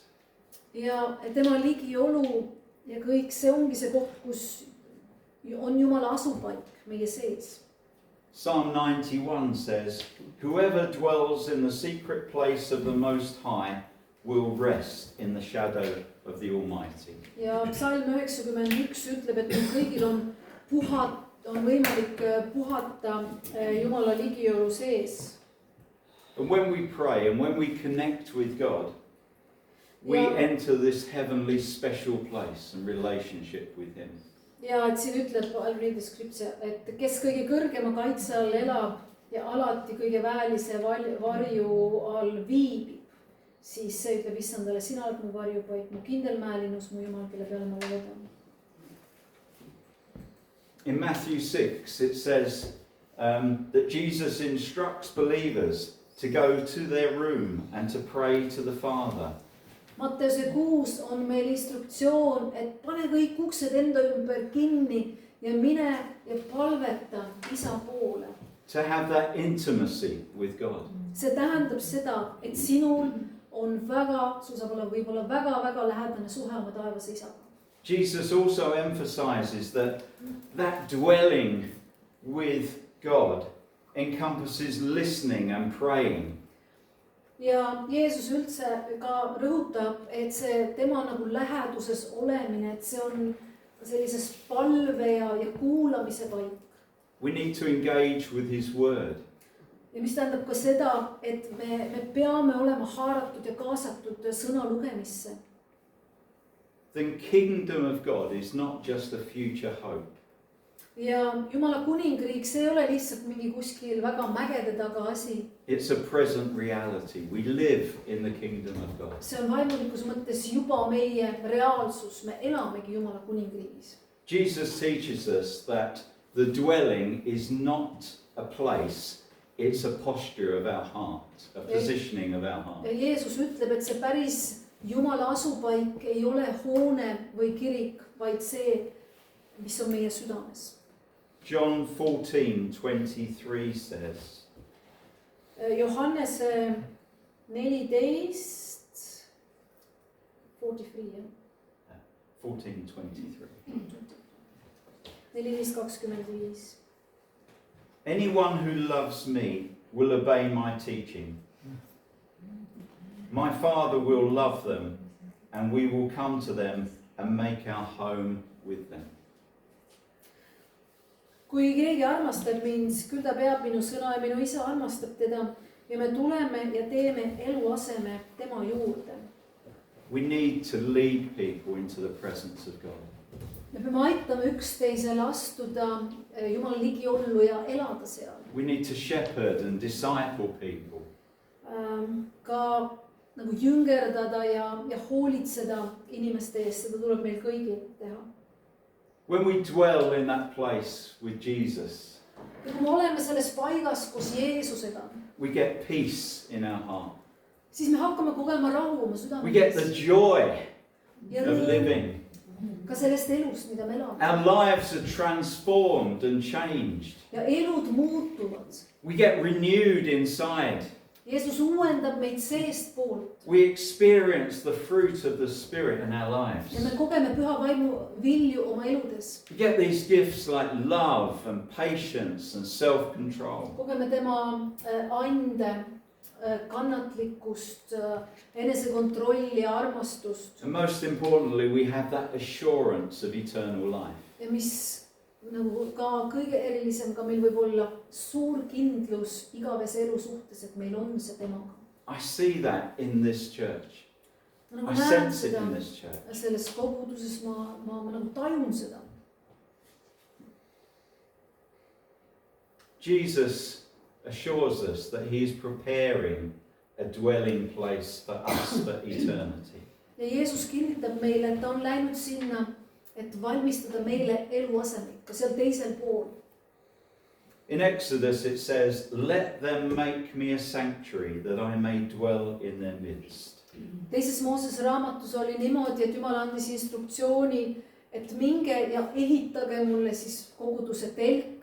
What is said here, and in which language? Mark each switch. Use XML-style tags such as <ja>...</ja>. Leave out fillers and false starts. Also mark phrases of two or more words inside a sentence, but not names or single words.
<et>Ja tema ligiolu ja kõik see ongi see koht, kus on Jumala asupaik meie sees.</et> <en>Psalm 91 says, whoever dwells in the secret place of the Most High will rest in the shadow of the Almighty.</en> <et>Ja psalm 91 ütleb, et meil kõigil on võimalik puhata Jumala ligiolu sees.</et> <en>And when we pray and when we connect with God, we enter this heavenly special place and relationship with him.</en> <et>Ja et siin ütleb,</et> <en>I'll read the scripture,</en> <et>et kes kõige kõrgema kaitse all elab ja alati kõige väelise varju all viibib. siis see ütleb issandale, sina oled mu varjupaik, mu kindel mäelinus, mu Jumal, kelle peale ma loodan.</et> <en>In Matthew 6, it says that Jesus instructs believers to go to their room and to pray to the Father.</en> <et>Matteuse 6 on meil instruktsioon, et pane kõik uksed enda ümber kinni ja mine ja palveta isa poole.</et> <en>To have that intimacy with God.</en> <et>See tähendab seda, et sinul on väga, sul saab olla võib-olla väga lähedane suhe oma taevase isaga.</et> <en>Jesus also emphasizes that dwelling with God encompasses listening and praying.</en> <et>Ja Jeesus üldse ka rõhutab, et see tema nagu läheduses olemine, et see on sellises palve ja kuulamise paik.</et> <en>We need to engage with his word.</en> <et>Ja mis tähendab ka seda, et me peame olema haaratud ja kaasatud sõna lugemisse.</et> <en>The kingdom of God is not just a future hope.</en> <et>Ja Jumala kuningriik, see ei ole lihtsalt mingi kuskil väga mägede taga asi.</et> <en>It's a present reality. We live in the kingdom of God.</en> <et>See on vaimulikus mõttes juba meie reaalsus. Me elamegi Jumala kuningriigis.</et> <en>Jesus teaches us that the dwelling is not a place, it's a posture of our heart, a positioning of our heart.</en> <et>Ja Jeesus ütleb, et see päris Jumala asupaik ei ole hoone või kirik, vaid see, mis on meie südames.</et> <en>John 14:23 says,</en> <et>Johannes 14:23, 14:25.</et> <en>anyone who loves me will obey my teaching. My Father will love them, and we will come to them and make our home with them.</en> <et>Kui keegi armastab mind, küll ta peab minu sõna ja minu isa armastab teda ja me tuleme ja teeme eluaseme tema juurde.</et> <en>We need to lead people into the presence of God.</en> <et>Me peame aitama üksteisel astuda Jumala ligiollu ja elada seal.</et> <en>We need to shepherd and disciple people.</en> <et>Ka nagu jüngerdada ja hoolitseda inimeste eest, seda tuleb meil kõigil teha.</et> <en>When we dwell in that place with Jesus,</en> <et>Ja kui me oleme selles paigas, kus Jeesusega,</et> <en>we get peace in our heart.</en> <et>siis me hakkame kogema rahu oma</et> <en>We get the</en> <et>südames.</et> <en>joy</en> <et>Ja</et> <en>of</en> <et>rõõmu</et> <en>living.</en> <et>ka sellest elust, mida me elame.</et> <en>Our lives are transformed and changed.</en> <et>Ja elud muutuvad.</et> <en>We get renewed inside.</en> <et>Jeesus uuendab meid seest poolt.</et> <en>We experience the fruit of the Spirit in our lives.</en> <et>Ja me kogeme püha vaimu vilju oma eludes.</et> <en>We get these gifts like love and patience and self-control.</en> <et>Kogeme tema ande, kannatlikkust, enesekontrolli ja armastust.</et> <en>And most importantly, we have that assurance of eternal life.</en> <et>Ja mis nagu ka kõige erilisem, ka meil võib olla suur kindlus igavese elu suhtes, et meil on see temaga.</et> <en>I see that in this church.</en> <et>Ma nagu</et> <en>I</en> <et>näen</et> <en>sense it</en> <et>seda</et> <en>in this church.</en> <et>selles koguduses, ma nagu tajun seda.</et> <en>Jesus assures us that he is preparing a dwelling place for us for eternity.</en> <et>Ja Jeesus kinnitab meile, et ta on läinud sinna, et valmistada meile eluasemik, ka seal teisel pool.</et> <en>In Exodus it says, "Let them make me a sanctuary that I may dwell in their midst."</en> <et>Teises Moosese raamatus oli niimoodi, et Jumal andis instruktsiooni, et minge ja ehitage mulle siis koguduse telk.</et>